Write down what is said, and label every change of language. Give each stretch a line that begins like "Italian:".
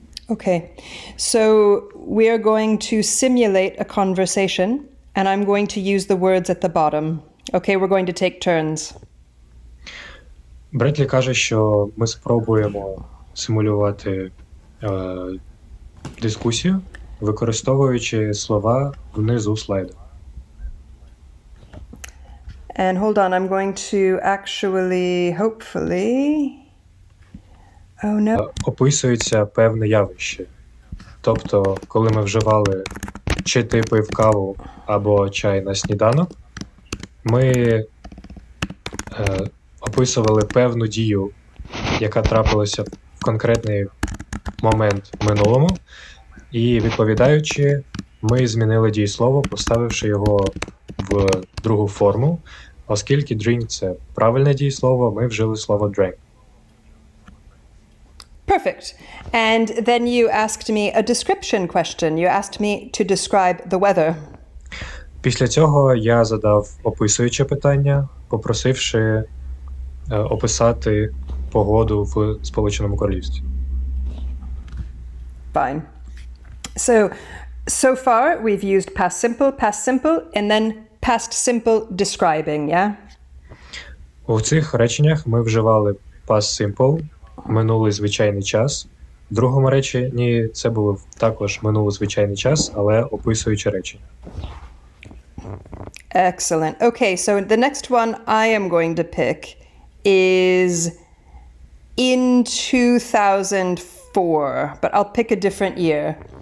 English: Okay, so we are going to simulate a conversation, and I'm going to use the words at the bottom. Okay, we're going to take turns.
Ukrainian: Бредлі каже, що ми спробуємо симулювати дискусію, використовуючи слова внизу слайду.
English: And hold on, I'm going to actually, hopefully... Oh, no.
Ukrainian: Описується певне явище. Тобто, коли ми вживали чи ти пив каву або чай на сніданок, ми описували певну дію, яка трапилася в конкретний момент в минулому, і відповідаючи, ми змінили дієслово, поставивши його в другу форму, оскільки drink – це правильне дієслово, ми вжили слово drank.
English: Perfect. And then you asked me a description question. You asked me to describe the weather.
Ukrainian: Після цього я задав описуюче питання, попросивши описати погоду в Сполученому Королівстві.
English: Fine. So far we've used past simple, and then past simple describing, yeah?
Ukrainian: У цих реченнях ми вживали past simple, минулий звичайний час. В другому реченні це було також минулий звичайний час, але описуючи речення.
English: Excellent. Okay, so the next one I am going to pick is in 2004, but I'll pick a different year.